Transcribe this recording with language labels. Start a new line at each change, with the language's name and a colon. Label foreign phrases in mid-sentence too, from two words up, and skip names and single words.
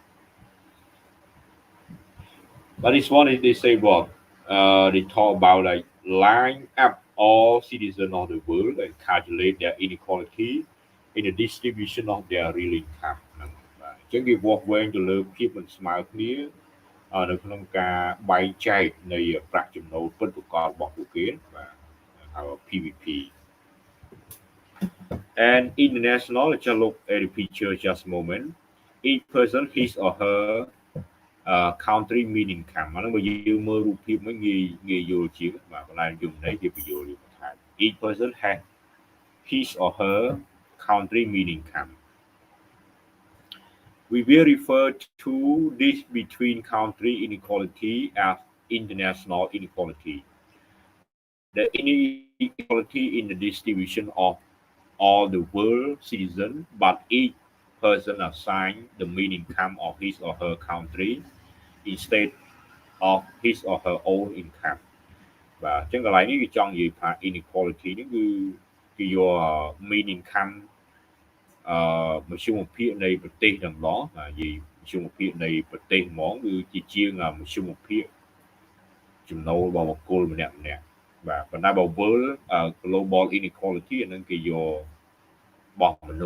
English: But this one is they say what they talk about like line up all citizens of the world and calculate their inequality in the distribution of their real income
Khmer: ហ្នឹងបាទអញ្ចឹងគេវាស់វែងទៅលើភាពមិនស្មើគ្នានៅក្នុងការបែងចែកនៃប្រាក់ចំណូលពិតប្រាកដរបស់ពួកគេបាទហៅ
English: PVP and international let's just look at the picture just a moment each person his or her country mean income
Khmer: អាហ្នឹងបើយើងមើលរូបភាពហ្នឹងងាយយល់ជាងបាទប៉ុន្តែយើងនេះគេបញ្យល់ថា
English: each person has his or her country mean income we will refer to this between country inequality as international inequality the inequality in the distribution of all the world citizens but each person assigned the mean income of his or her country instead of his or her own income បាទ
Khmer: អញ្ចឹងកន្លែងនេះគឺចង់និយាយថា inequality នេះគឺយក
English: mean income
Khmer: មធ្យមភាពនៃប្រទេសទាំងឡងនិយាយមធ្យមភាពនៃប្រទេសហ្ម ងគឺជាជាងមធ្យមភាពចំណូលរបស់បុគ្គលម្នាក់បាទប៉ុន្តែបើវិល
English: global inequality
Khmer: អានឹងគេយករបស់មនុ